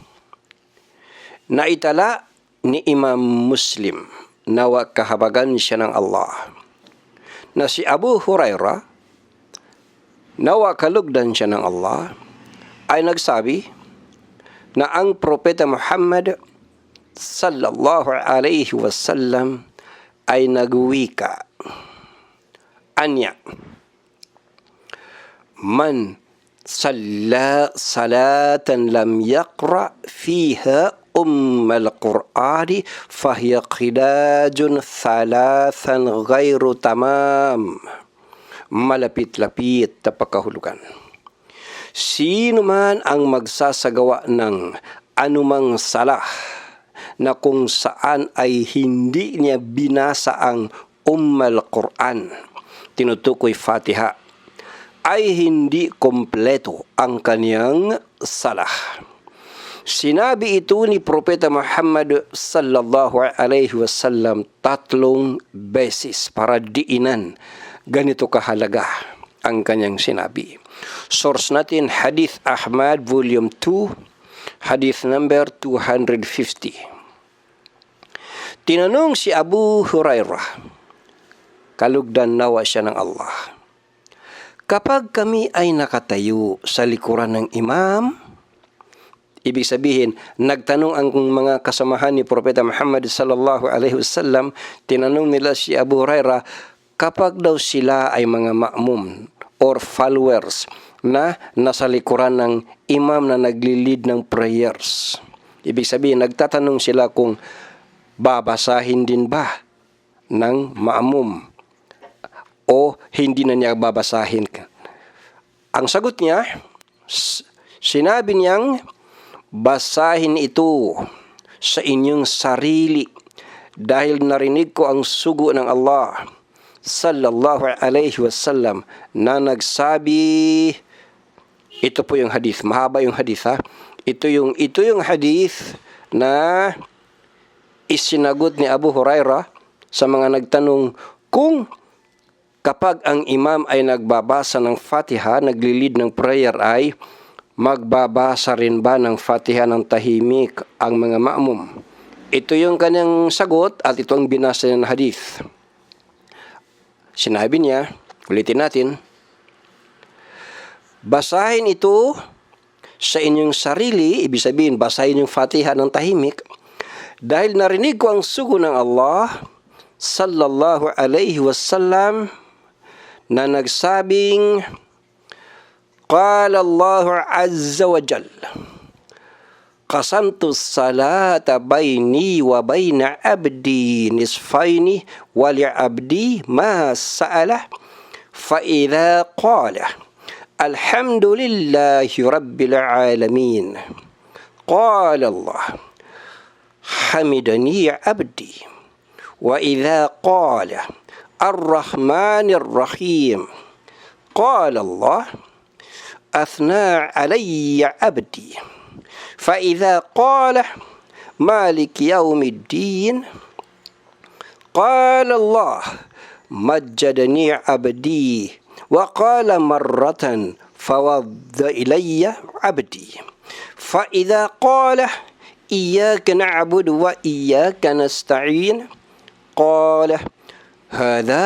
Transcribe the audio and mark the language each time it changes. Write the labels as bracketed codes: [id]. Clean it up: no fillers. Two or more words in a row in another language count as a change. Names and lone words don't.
[tl] Naitala ni Imam Muslim, nawa kahabagan siya ng Allah, na si Abu Hurairah, nawa kalugdan siya ng Allah, ay nagsabi na ang Propeta Muhammad [ar] صلى الله عليه وسلم [tl] ay nagwika. [ar] Anya, من صلى صلاة لم يقرأ فيها القرآن فهي خداج ثلاثا غير تمام. [tl] Malapit-lapit na pagkahulugan. Sino man ang magsasagawa ng anumang salah na kung saan ay hindi niya binasa ang al-Quran, tinutukoy Fatiha, ay hindi kompleto ang kaniyang salah. Sinabi ito ni Propeta Muhammad [ar] صلى الله عليه وسلم [tl] 3 beses para diinan ganito kahalaga ang kanyang sinabi. Source natin, [en] Hadith Ahmad, Volume 2, Hadith number 250. [tl] Tinanong si Abu Hurairah, kalugdan nawa siya ng Allah, kapag kami ay nakatayo sa likuran ng imam, ibig sabihin, nagtanong ang mga kasamahan ni Propeta Muhammad [ar] صلى الله عليه وسلم, [tl] tinanong nila si Abu Hurairah, kapag daw sila ay mga ma'mum [en] or followers [tl] na nasa likuran ng imam na nagli-lead ng prayers. Ibig sabihin, nagtatanong sila kung babasahin din ba ng ma'mum o hindi na niya babasahin. Ang sagot niya, sinabi niyang, basahin ito sa inyong sarili dahil narinig ko ang sugo ng Allah [ar] صلى الله عليه وسلم [tl] na nagsabi, ito po yung hadith, mahaba yung hadith ha. Ito yung hadith na isinagot ni Abu Hurairah sa mga nagtanong kung kapag ang imam ay nagbabasa ng Fatiha, nagli-lead ng prayer, ay magbabasa rin ba ng Fatiha ng tahimik ang mga ma'mum? Ito yung kanyang sagot at ito ang binasa ng hadith. Sinabi niya, ulitin natin, basahin ito sa inyong sarili, ibig sabihin, basahin yung Fatiha ng tahimik, dahil narinig ko ang sugo ng Allah [ar] صلى الله عليه وسلم [tl] na nagsabing, [ar] قال الله عز وجل, قسمت الصلاة بيني وبين عبدي نصفين ولعبدي ما سأل فإذا قال الحمد لله رب العالمين قال الله حمدني عبدي وإذا قال الرحمن الرحيم قال الله أثنى علي عبدي فإذا قال مالك يوم الدين قال الله مجدني عبدي وقال مرة فوض إلي عبدي فإذا قال إياك نعبد وإياك نستعين قال هذا